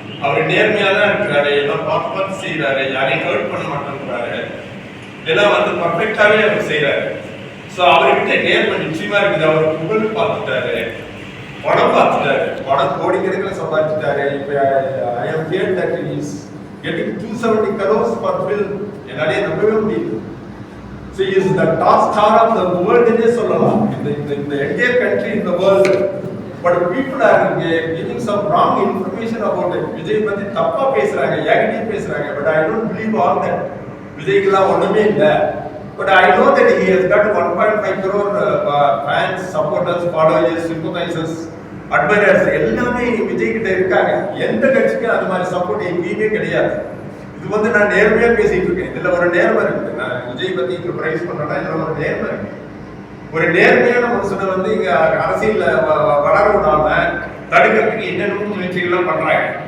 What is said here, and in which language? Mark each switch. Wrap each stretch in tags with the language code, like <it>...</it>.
<ta>அவர் நேர்மையாக தான் இருக்கிறாரு, எல்லாம் பார்த்து செய்யறாரு, யாரையும் ஹர்ட் பண்ண மாட்டேங்கிறாரு, எல்லாம் பர்ஃபெக்டாவே அவர் செய்யறாரு. ஸோ அவர்கிட்ட நேர்மை நிச்சயமா இருக்குது. அவர் புகழ் பார்த்துட்டாரு, பணம் பார்த்துட்டாரு, பணம் கோடிக்கணக்கில் சம்பாதிச்சுட்டாரு. இப்போ</ta> <en>I have heard that he is getting 270 crores per film.</en> <ta>என்னாலே நம்பவே முடியுது.</ta> <en>So he is the top star of the world</en> <ta>னே சொல்லலாம்.</ta> <en>in the entire country, in the world. But people are giving some wrong information about it.</en> <ta>Vijay பத்தி தப்பா பேசுறாங்க, ஏகடி பேசுறாங்க.</ta> <en>But I don't believe all that.</en> <ta>விஜய்க்குலாம் ஒண்ணுமே இல்லை.</ta> <en>But I know that he has got 1.5 crore fans, supporters, followers, sympathizers</en> <ta>அட்மைரர்ஸ் எல்லாமே விஜய் கிட்ட இருக்காங்க. எந்த கட்சிக்கும் அது மாதிரி சப்போர்ட் எங்கேயுமே கிடையாது. இது வந்து நான் நேர்மையா பேசிட்டு இருக்கேன். இதுல ஒரு நேர்மை இருக்கு. நான் விஜய் பத்தி இங்க பிரைஸ் பண்றேன்னா இதுல ஒரு நேர்மை இருக்கு. ஒரு நேர்மையான மனுஷனை வந்து இங்க அரசியல்ல வளர விடாம தடுக்கிறதுக்கு என்னென்ன முயற்சிகள்லாம் பண்றாங்க.</ta>